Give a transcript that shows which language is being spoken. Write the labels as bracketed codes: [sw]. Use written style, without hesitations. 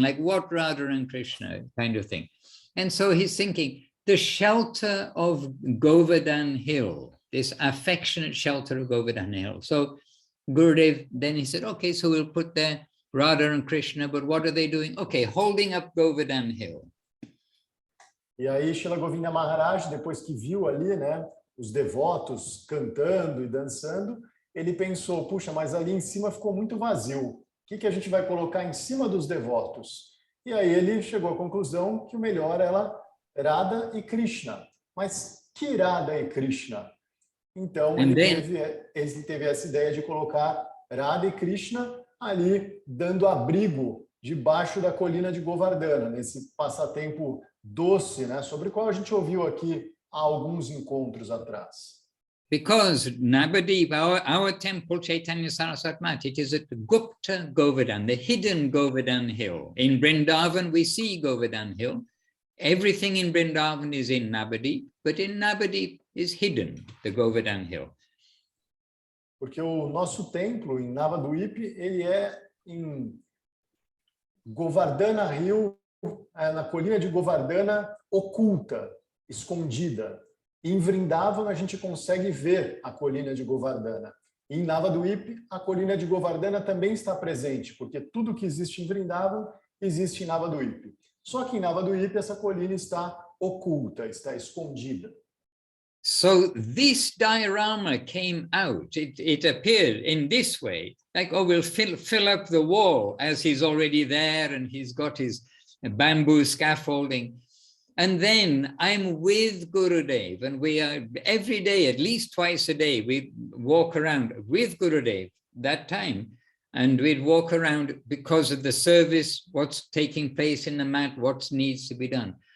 [en] Like what Radha and Krishna kind of thing. And so he's thinking, the shelter of Govardhan Hill, this affectionate shelter of Govardhan Hill. So Gurudev, then he said, okay, so we'll put there Radha and Krishna, but what are they doing? Okay, holding up Govardhan Hill. [pt] E aí, Srila Govinda Maharaj, depois que viu ali, né, os devotos cantando e dançando, ele pensou, puxa, mas ali em cima ficou muito vazio. O que a gente vai colocar em cima dos devotos? E aí ele chegou à conclusão que o melhor era Radha e Krishna. Mas que Radha e Krishna? Então, ele teve essa ideia de colocar Radha e Krishna ali dando abrigo debaixo da colina de Govardhana, nesse passatempo doce, né, sobre o qual a gente ouviu aqui há alguns encontros atrás. [en] Because Navadip, our temple, Chaitanya Saraswati Mat, it is at the Gupta Govardhan, the hidden Govardhan Hill. In Vrindavan, we see Govardhan Hill. Everything in Vrindavan is in Navadip, but in Navadip is hidden, the Govardhan Hill. [pt] Porque o nosso templo em Navadvip, ele é em Govardhana Hill, na colina de Govardhana, oculta, escondida. Em Vrindavan, a gente consegue ver a colina de Govardhana. Em Navadvip, a colina de Govardhana também está presente, porque tudo que existe em Vrindavan existe em Navadvip. Só que em Navadvip, essa colina está oculta, está escondida. [en] So this diorama came out, it appeared in this way, like, oh, we'll fill up the wall as he's already there and he's got his bamboo scaffolding. And then I'm with Gurudev, and we are every day, at least twice a day, we walk around with Gurudev that time, and we'd walk around because of the service, what's taking place in the mat, what needs to be done.